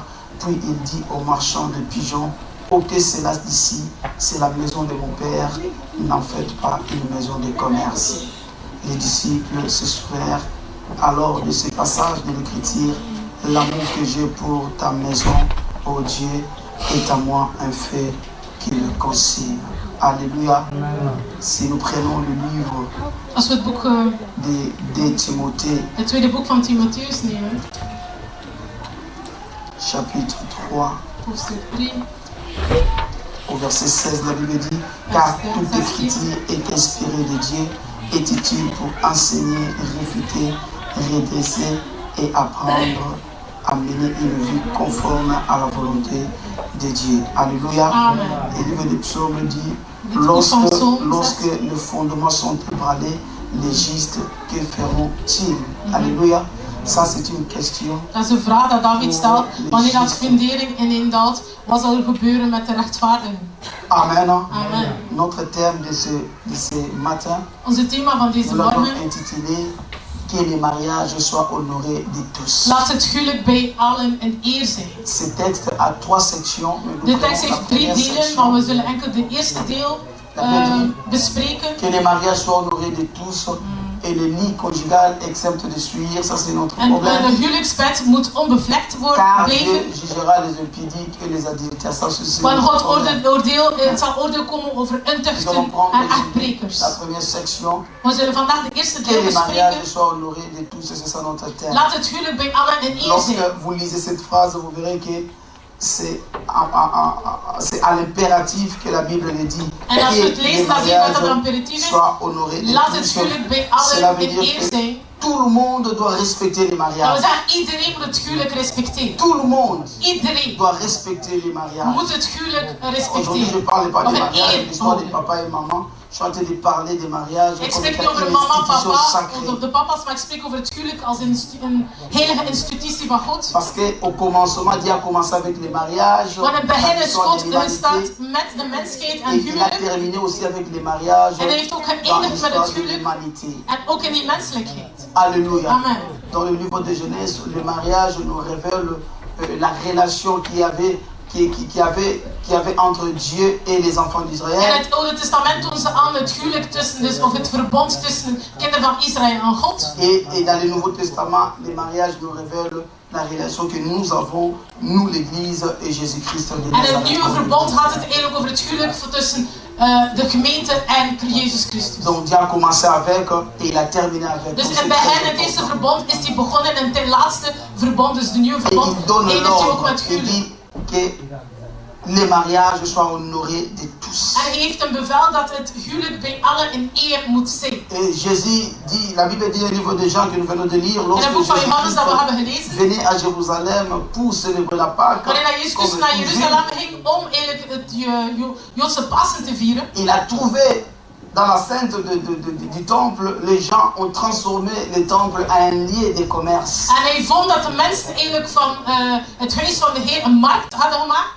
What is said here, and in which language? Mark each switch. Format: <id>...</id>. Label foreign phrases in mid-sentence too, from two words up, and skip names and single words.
<fr>Puis il dit aux marchands de pigeons, ôtez cela d'ici, c'est la maison de mon Père, n'en faites pas une maison de commerce. Les disciples se souvinrent alors de ce passage de l'Écriture, l'amour que j'ai pour ta maison, ô Dieu, est à moi un fait qui me consigne. Alléluia. Si nous prenons le livre</fr> <nl>Als we het boek,</nl> <fr>de Timothée,</fr> <nl>het tweede boek van Timotheus nemen,</nl> <fr>chapitre 3,</fr> <nl>hoofdstuk 3,</nl> <fr>au verset 16, la Bible dit, car toute écriture est inspirée de Dieu, est utile pour enseigner, réfuter, redresser et apprendre à mener une vie conforme à la volonté de Dieu. Alléluia. Amen. Et le livre des psaumes dit, lorsque les fondements sont ébranlés, les justes, que feront-ils? Alléluia. Ça, c'est une question.</fr> <nl>Dat is een vraag dat David stelt. Wanneer dat fundering ineendaalt, wat zal er gebeuren met de rechtvaardigen? Amen. Amen.</nl> <fr>Notre thème de ce matin,</fr> <nl>Onze thema van deze</nl> <fr>nous l'avons</fr> <nl>morgen,</nl> <fr>intitulé que les mariages soient honorés de tous.</fr> <nl>laat het huwelijk bij allen een eer zijn.</nl> <fr>Ce texte a 3 sections.</fr> <nl>De tekst heeft 3 delen, maar we zullen enkel de eerste deel bespreken.</nl> <fr>Que les mariages soient honorés de tous et le lit conjugal exempt de souillure, ça c'est notre</fr> <nl>En</nl> <fr>problème.</fr> <nl>de huwelijksbed moet onbevlekt</nl> <fr>Car</fr> <nl>blijven.</nl> <fr>Dieu jugera les impudiques et les adultères. Ça c'est</fr> <nl>Want</nl> <fr>notre</fr> <nl>God</nl> <fr>problème.</fr> <nl>het zal oordeel komen over</nl> <fr>Nous allons</fr> <nl>untuchten</nl> <fr>prendre</fr> <nl>en echtbrekers.</nl> <fr>la première section.</fr> <nl>We zullen vandaag de eerste</nl> <fr>Que</fr> <nl>deel</nl> <fr>les mariages</fr> <nl>bespreken.</nl> <fr>soient honorés de tous, et c'est ça notre thème.</fr> <nl>Laat het huwelijk bij allen een eer</nl> <fr>Lorsque</fr> <nl>zijn.</nl> <fr>vous lisez cette phrase, vous verrez que c'est à l'impératif que la Bible le dit.</fr> <nl>En als we het</nl> <fr>Que</fr> <nl>lezen,</nl> <fr>les</fr> <nl>dan zien we dat het een</nl> <fr>mariages</fr> <nl>imperatief is.</nl> <fr>soient honorés de</fr> <nl>Laat het</nl> <fr>tous.</fr> <nl>huwelijk bij</nl> <fr>Cela</fr> <nl>allen</nl> <fr>veut</fr> <nl>een</nl> <fr>dire</fr> <nl>eer</nl> <fr>que</fr> <nl>zijn.</nl> <fr>tout le monde doit respecter les</fr> <nl>Dat we</nl> <fr>mariages.</fr> <nl>zeggen, iedereen moet het huwelijk respecteren.</nl> <fr>Tout le monde</fr> <nl>Iedereen</nl> <fr>doit respecter les mariages.</fr> <nl>moet het huwelijk</nl> <fr>Aujourd'hui, je ne</fr> <nl>respecteren.</nl> <fr>parle pas</fr> <nl>Of</nl> <fr>des</fr> <nl>een</nl> <fr>mariages,</fr> <nl>eer</nl> <fr>l'histoire des</fr> <nl>houden.</nl> <fr>papas et maman. Je suis en train de parler des mariages</fr> <nl>Ik</nl> <fr>comme</fr> <nl>spreek</nl> <fr>étant</fr> <nl>niet over</nl> <fr>une</fr> <nl>mama,</nl> <fr>institution</fr> <nl>papa of</nl> <fr>sacrée.</fr> <nl>de papa's, maar ik spreek over het huwelijk als een heilige institutie van God.</nl> <fr>Parce qu'au commencement, Dieu a commencé avec les mariages.</fr> <nl>Want het begin is</nl> <fr>l'histoire</fr> <nl>God</nl> <fr>de l'humanité.</fr> <nl>gestart met de mensheid en</nl> <fr>Et il a</fr> <nl>huwelijk.</nl> <fr>terminé aussi avec les mariages</fr> <nl>En hij heeft ook</nl> <fr>dans</fr> <nl>geëindigd met</nl> <fr>l'histoire</fr> <nl>het</nl> <fr>de</fr> <nl>huwelijk</nl> <fr>l'humanité.</fr> <nl>en ook in die menselijkheid.</nl> <fr>Alléluia. Amen. Dans le livre de Genèse, le mariage nous révèle la relation qu'il y avait entre Dieu et les enfants</fr> <nl>In</nl> <fr>d'Israël.</fr> <nl>het Oude Testament doen ze aan het huwelijk tussen, dus, of het verbond tussen kinderen van Israël en God.</nl> <fr>Et dans le Nouveau Testament, les mariages nous révèlent la relation que nous avons, nous l'Église et Jésus-Christ de</fr> <nl>En in het</nl> <fr>Nazareth.</fr> <nl>nieuwe verbond gaat het eigenlijk over het huwelijk tussen de gemeente en Jezus Christus.</nl> <fr>Donc Dieu a commencé avec et il a terminé avec.</fr> <nl>Dus</nl> <fr>Donc,</fr> <nl>in</nl> <fr>c'est</fr> <nl>het</nl> <fr>très</fr> <nl>begin, het eerste</nl> <fr>important.</fr> <nl>verbond, is die begonnen en ten laatste verbond, dus de nieuwe</nl> <fr>Et</fr> <nl>verbond,</nl> <fr>il donne</fr> <nl>eindigt hij ook</nl> <fr>l'ordre.</fr> <nl>met</nl> <fr>Il</fr> <nl>huwelijk.</nl> <fr>dit que les mariages soient honorés de tous.</fr> <nl>En hij heeft een bevel dat het huwelijk bij allen een eer moet zijn.</nl> <fr>Et Jésus dit, la Bible dit dans le livre de Jean que nous venons de lire,</fr> <nl>In</nl> <fr>lorsque</fr> <nl>het boek van Johannes dat we hebben</nl> <fr>Jésus</fr> <nl>gelezen,</nl> <fr>venait à Jérusalem pour célébrer la Pâque,</fr> <nl>wanneer dat Jezus Christus naar Jeruzalem ging om eigenlijk het Joodse Pasen te vieren,</nl> <fr>il a trouvé dans la scène du temple, les gens ont transformé le temple en un lieu de commerce.</fr> <nl>en hij vond dat de mensen eigenlijk van het huis van de Heer een markt hadden gemaakt.</nl>